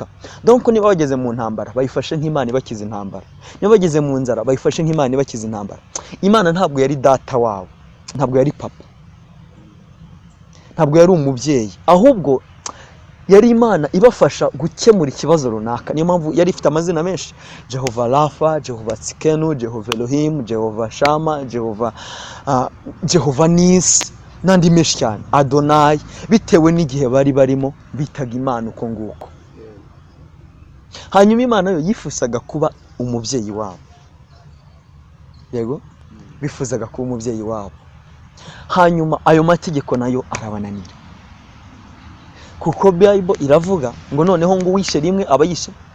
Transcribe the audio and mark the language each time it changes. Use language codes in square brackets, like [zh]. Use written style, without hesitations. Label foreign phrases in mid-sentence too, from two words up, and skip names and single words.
[rw] Donc niba bageze mu ntambara bayifashe nk'imana ibakiza intambara, niba bageze mu nzara bayifashe nk'imana ibakiza intambara. Imana ntabwo yari data wabo, ntabwo yari papa, ntabwo yari umubyeyi, ahubwo yari imana ibafasha gukemura ikibazo runaka. Niyo mpamvu yari ifite amazina menshi: Jehova Rafa, Jehova Tsikenu, Jehova Elohim, Jehova Shama, Jehova Nisi n'andi menshi cyane, Adonai, bitewe n'igihe bari barimo bitaga imana uko nguko. Hanyuma imana yo yifuzaga kuba umubyeyi wabo, yego, bifuzaga kuba umubyeyi wabo. Hanyuma ayo mategeko nayo arabananira, kuko Bible iravuga ngo noneho ngo uwishe rimwe aba yishe.